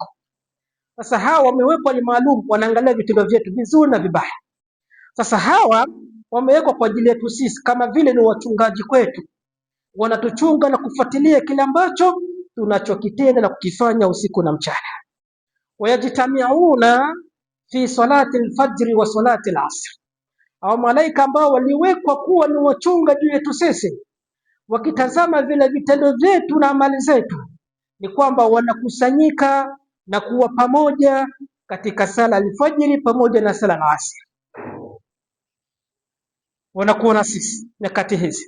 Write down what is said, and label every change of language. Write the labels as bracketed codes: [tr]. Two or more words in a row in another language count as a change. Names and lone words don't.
[sw] Sasa hawa wamewekwa ni maalum, wanaangalia vitendo vyetu vizuri na vibaya. Sasa hawa wamewekwa kwa ajili yetu sisi, kama vile ni wachungaji kwetu, wanatuchunga na kufuatilia kile ambacho tunachokitenda na kukifanya usiku na mchana. [ar] ويجتمعون في صلاة الفجر وصلاة العصر, [sw] au malaika ambao waliwekwa kuwa ni wachunga juu yetu sisi, wakitazama vile vitendo vyetu na amali zetu, ni kwamba wanakusanyika na kuwa pamoja katika [ar] صلاة الفجر [sw] pamoja na [ar] صلاة العصر. [sw] Wanakuwa na sisi nyakati hizi.